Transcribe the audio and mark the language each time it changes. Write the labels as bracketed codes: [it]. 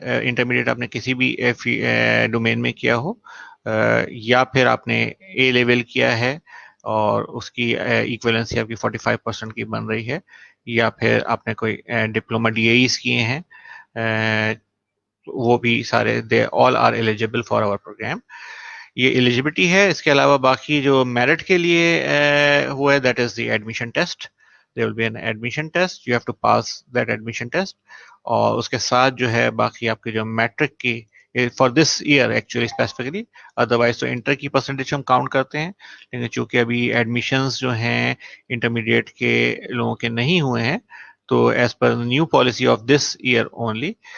[ur] Intermediate آپ نے کسی بھی ڈومین میں کیا ہو, یا پھر آپ نے اے لیول کیا ہے اور اس کی ایکویلنسی آپ کی 45% کی بن رہی ہے, یا پھر آپ نے کوئی ڈپلوما ڈی ایز کیے ہیں, وہ بھی سارے [en] They all are eligible for our programme. [ur] یہ ایلیجیبلٹی ہے. اس کے علاوہ باقی جو میرٹ کے لیے وہ ہے, [en] That is the admission test. there will be an admission test, you have to pass that admission test. [ur] اور اس کے ساتھ جو ہے باقی آپ کی جو میٹرک کی [en] for this year actually specifically, [ur] otherwise تو انٹر کی پرسنٹیج ہم کاؤنٹ کرتے ہیں, لیکن چونکہ ابھی ایڈمیشنز جو ہیں انٹرمیڈیٹ کے لوگوں کے نہیں ہوئے ہیں, تو [en] as per new policy of this year only